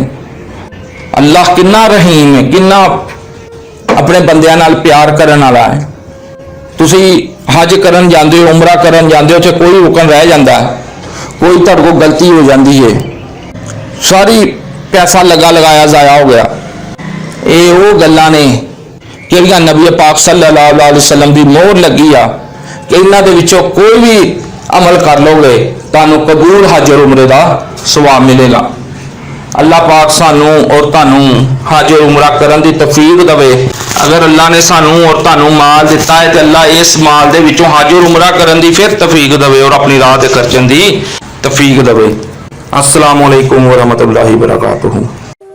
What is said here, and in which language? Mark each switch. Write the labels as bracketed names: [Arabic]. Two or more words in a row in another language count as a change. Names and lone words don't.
[Punjabi] اللہ کنا رحیم ہے، کنا اپنے بندیاں نال پیار کرن والا ہے. تسی حج کرن جاندے ہو، عمرہ کرن جاندے ہو، کوئی حکم رہ جاتا ہے، کوئی تہاڈے کول غلطی ہو جاتی ہے، ساری پیسہ لگا لگایا جایا ہو گیا. یہ وہ گلاں نے جہڑیاں نبی پاک [Arabic] صلى الله عليه وسلم [Punjabi] کی مہر لگی آ کہ انہاں دے وچوں کوئی بھی عمل کر لوگے تہانوں قبول حج اور عمرے کا ثواب ملے گا. اللہ پاک سانوں اور تہانوں حج اور عمرہ کرن دی توفیق دیوے. اگر اللہ نے سانوں اور تہانوں مال دتا ہے تو اللہ اس مال دے وچوں حج اور عمرہ کرن دی فیر توفیق دیوے اور اپنی راہ تے خرچن دی توفیق دیوے. [Arabic] السلام عليكم ورحمة الله وبركاته.